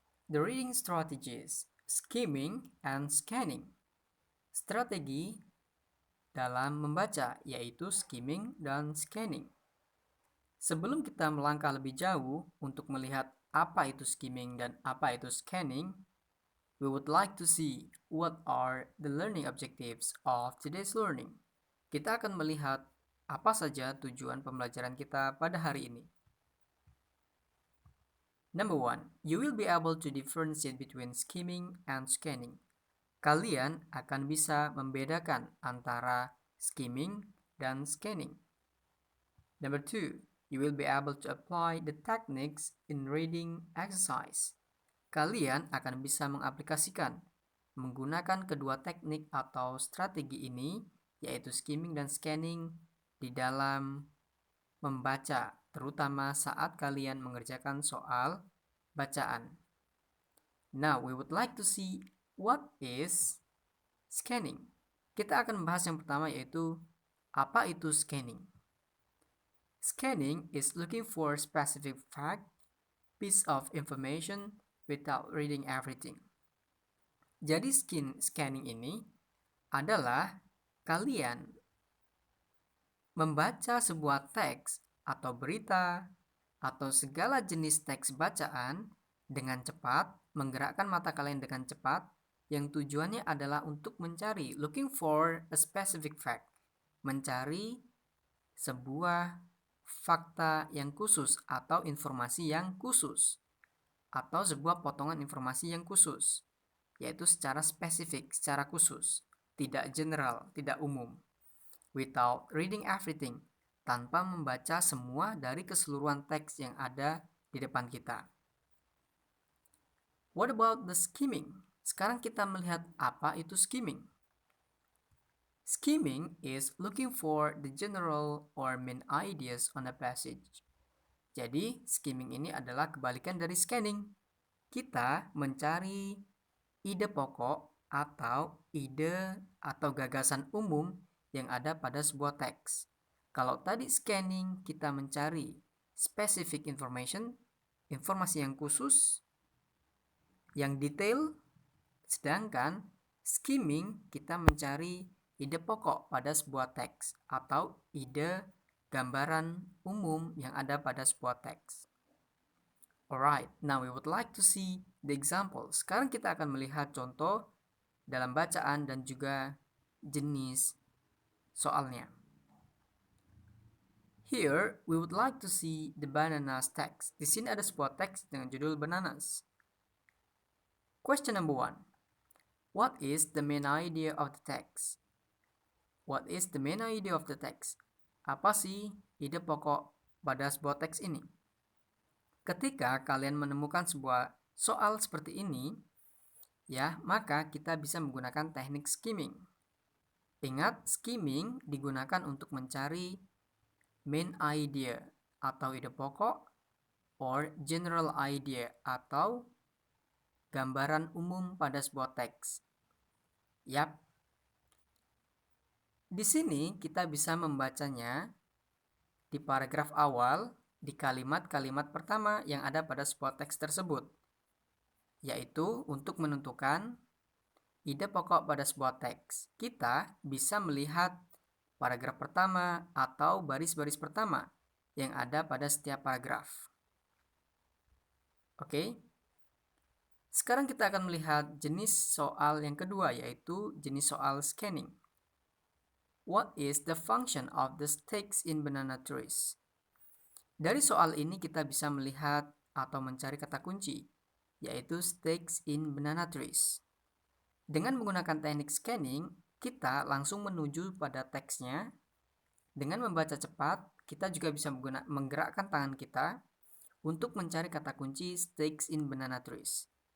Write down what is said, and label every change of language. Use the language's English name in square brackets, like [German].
[English] The reading strategies, skimming and scanning. [Indonesian] Strategi dalam membaca, yaitu skimming dan scanning. Sebelum kita melangkah lebih jauh untuk melihat apa itu skimming dan apa itu scanning, [English] we would like to see what are the learning objectives of today's learning. [Indonesian] Kita akan melihat apa saja tujuan pembelajaran kita pada hari ini. [English] Number 1, you will be able to differentiate between skimming and scanning. [Indonesian] Kalian akan bisa membedakan antara skimming dan scanning. [English] Number 2, you will be able to apply the techniques in reading exercise. [Indonesian] Kalian akan bisa mengaplikasikan menggunakan kedua teknik atau strategi ini, yaitu skimming dan scanning, di dalam membaca, terutama saat kalian mengerjakan soal bacaan. [English] Now, we would like to see what is scanning. [Indonesian] Kita akan membahas yang pertama, yaitu apa itu scanning. [English] Scanning is looking for specific fact, piece of information without reading everything. [Indonesian] Jadi scanning ini adalah kalian membaca sebuah teks atau berita atau segala jenis teks bacaan dengan cepat, menggerakkan mata kalian dengan cepat, yang tujuannya adalah untuk mencari, [English] looking for a specific fact, [Indonesian] mencari sebuah fakta yang khusus atau informasi yang khusus, atau sebuah potongan informasi yang khusus, yaitu secara spesifik, secara khusus, tidak general, tidak umum. [English] Without reading everything, [Indonesian] tanpa membaca semua dari keseluruhan teks yang ada di depan kita. [English] What about the skimming? [Indonesian] Sekarang kita melihat apa itu skimming. [English] Skimming is looking for the general or main ideas on a passage. [Indonesian] Jadi, skimming ini adalah kebalikan dari scanning. Kita mencari ide pokok atau ide atau gagasan umum yang ada pada sebuah teks. Kalau tadi scanning, kita mencari specific information, informasi yang khusus, yang detail, sedangkan skimming kita mencari ide pokok pada sebuah teks atau ide gambaran umum yang ada pada sebuah teks. [English] Alright, now we would like to see the example. [Indonesian] Sekarang kita akan melihat contoh dalam bacaan dan juga jenis soalnya. [English] Here, we would like to see the bananas text. [Indonesian] Di sini ada sebuah teks dengan judul bananas. [English] Question number 1. What is the main idea of the text? What is the main idea of the text? [Indonesian] Apa sih ide pokok pada sebuah teks ini? Ketika kalian menemukan sebuah soal seperti ini, ya, maka kita bisa menggunakan teknik skimming. Ingat, skimming digunakan untuk mencari main idea atau ide pokok, [English] or general idea [Indonesian] atau gambaran umum pada sebuah teks. Yap. Di sini kita bisa membacanya di paragraf awal, di kalimat-kalimat pertama yang ada pada sebuah teks tersebut, yaitu untuk menentukan ide pokok pada sebuah teks. Kita bisa melihat paragraf pertama atau baris-baris pertama yang ada pada setiap paragraf. Oke. Sekarang kita akan melihat jenis soal yang kedua, yaitu jenis soal scanning. [English] What is the function of the stakes in banana trees? [Indonesian] Dari soal ini kita bisa melihat atau mencari kata kunci, yaitu stakes in banana trees. Dengan menggunakan teknik scanning, kita langsung menuju pada teksnya. Dengan membaca cepat, kita juga bisa menggerakkan tangan kita untuk mencari kata kunci stakes in banana trees.